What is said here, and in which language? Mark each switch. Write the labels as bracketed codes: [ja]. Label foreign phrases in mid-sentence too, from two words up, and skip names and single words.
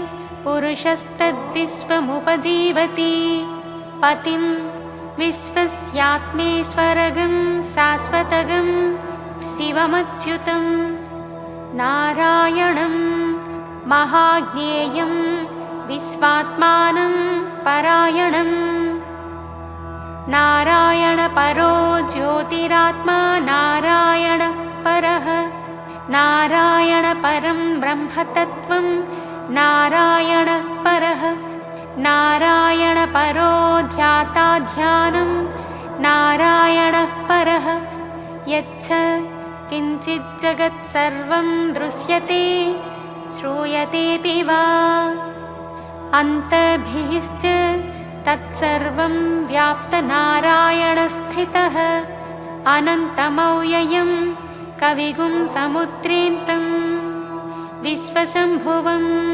[sa] పురుషస్తద్విశ్వముపజీవతి పతిం విశ్వస్యాత్మేశ్వరగం శాశ్వతగం శివమచ్యుతం నారాయణం మహాజ్ఞేయం విశ్వాత్మానం పరాయణం నారాయణ పరో జ్యోతిరాత్మా నారాయణ పరః నారాయణ పరం బ్రహ్మతత్వం నారాయణ పరః नारायणपरो ध्याता ध्यानं नारायणः परः यच्च किञ्चित् जगत् सर्वं दृश्यते श्रूयतेऽपि वा अन्तर्भिश्च तत्सर्वं व्याप्तनारायणस्थितः अनन्तमव्ययं कविगुं समुद्रेन्तं विश्वशम्भुवम्